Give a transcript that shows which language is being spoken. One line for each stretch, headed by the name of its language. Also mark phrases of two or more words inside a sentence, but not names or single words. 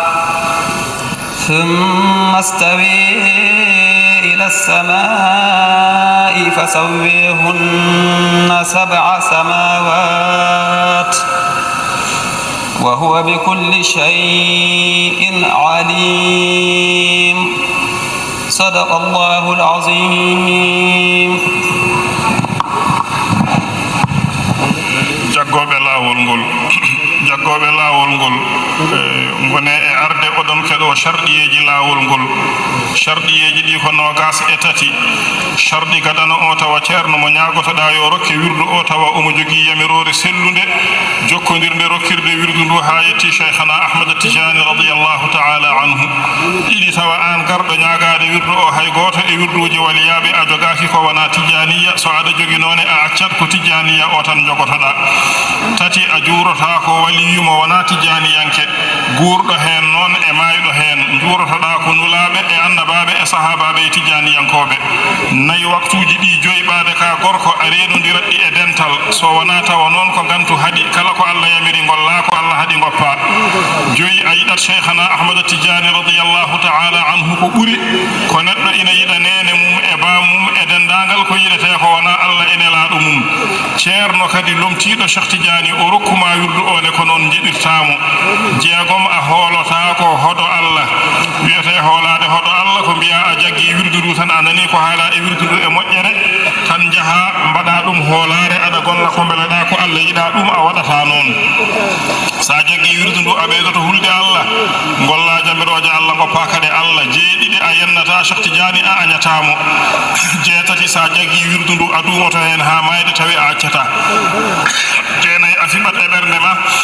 Arabic: ثم استوى إلى السماء فسويهن 7 سماوات وهو بكل شيء عليم صدق الله العظيم
Fula: jaggoɓe laawol ngol gone e arde oɗon keɗo sharɗiyeji laawol ngol sharɗiyeji ɗi ko nogas e 3 sharɗi gadano o tawa ceerno mo ñagotoɗa yo rokke wirdu o tawa omo jogui yamirore sellunde jokkodirde rokkirde wirdu ndu ha yetti cheikhana ahmada tijani
Arabic: رضي الله تعالى عنه
Fula: ɗiɗi tawa an garɗo ñagade wirdu o hay goto e wirduji waliyaɓe a jogaki ko wona tijaniya so aɗa jogui noon a accat ko tijaniya o tan jogotoɗa 3 a juurota ko waliyumo wona tijaniyanke guurɗo hen noon e mayɗo hen juurotoɗa ko nulaɓe e annabaɓe e sahabaɓe e tijaniyankoɓe 4 waktuji ɗi joyɓade ka gorko a renodiratɗi e dental so wona tawa noon ko gantu haaɗi kala ko Allah yamiri golla ko Allah haaɗi goppa joyi a yiɗat cheikhana ahmada tijani
Arabic: رضي الله تعالى عنه
Fula: ko ɓuuri ko neɗɗo ina yiɗa nene mum e bamum e dendagal ko yiɗete ko wona Allah e nelaɗo mum ceerno kadi lomtiɗo cheikh tidiani o rokkuma wirdu o ne ko noon jiɗirtamo jeegom a hoolota ko hoɗo Allah wiyete hoolade hoɗo Allah ko mbiya a jaggi wirdu ndu tan a nani ko haala e wirdu ndu e moƴƴere tan jaaha mbaɗa ɗum hoolare aɗa golla ko beleɗa ko Allah yiɗa ɗum a waɗata noon sa jaggi wirdu ndu a ɓeydoto hulde Allah golla jamiroje Allah goppa kadi Allah jeeɗiɗi a yennata cheikh tidiani a añatamo jeetati sa jaggi wirdu ndu a dumoto hen ha mayde tawi a accata jeenayi a fiɓat e ɓernde ma